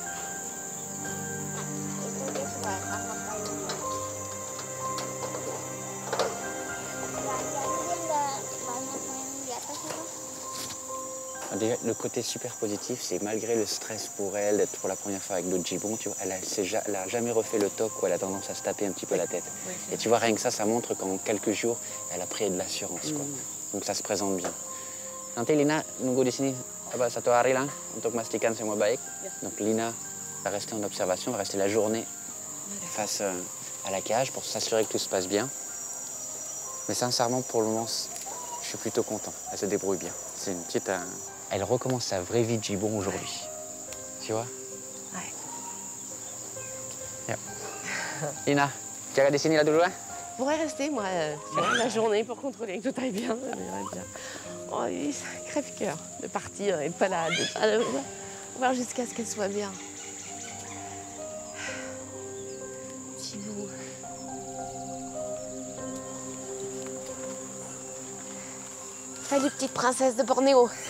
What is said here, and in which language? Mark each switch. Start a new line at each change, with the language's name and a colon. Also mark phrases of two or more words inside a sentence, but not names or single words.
French: Le côté super positif, c'est malgré le stress pour elle, d'être pour la première fois avec d'autres gibbons, tu vois, elle a jamais refait le toc où elle a tendance à se taper un petit peu la tête. Oui, et tu vois, rien que ça montre qu'en quelques jours, elle a pris de l'assurance. Donc ça se présente bien.
Indonesian: Nanti Lina nunggu di sini 1 hari lah untuk memastikan semua baik.
French: Donc Lina va rester en observation, va rester la journée face à la cage pour s'assurer que tout se passe bien. Mais sincèrement, pour le moment, je suis plutôt content. Elle se débrouille bien. C'est une petite... Elle recommence sa vraie vie de gibbon aujourd'hui. Tu vois? Ouais. Yep.
Indonesian: Lina, jaga di sini là dulu lah.
French: Je pourrais rester, moi, la journée pour contrôler que tout aille bien. Oh, c'est un crève-cœur de partir et de pas là, voir jusqu'à ce qu'elle soit bien. Petit bout. Salut, petite princesse de Bornéo.